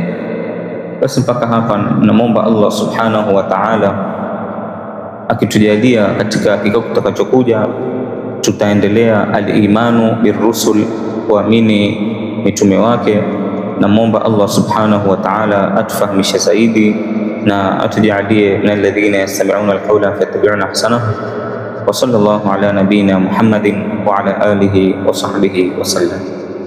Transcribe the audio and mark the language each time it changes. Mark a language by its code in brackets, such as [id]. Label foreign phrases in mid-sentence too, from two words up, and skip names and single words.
[sw] Basi mpaka hapa namwomba [ar] الله سبحانه وتعالى [sw] akitujalia katika kikao kitakachokuja tutaendelea [ar] الإيمان بالرسل, [sw] kuamini mitume wake. Namwomba [ar] الله سبحانه وتعالى [sw] atufahamishe zaidi na atujalie [ar] من الذين يستمعون القول فيتبعون أحسنه. وصلى الله على نبينا محمد وعلى آله وصحبه وسلم.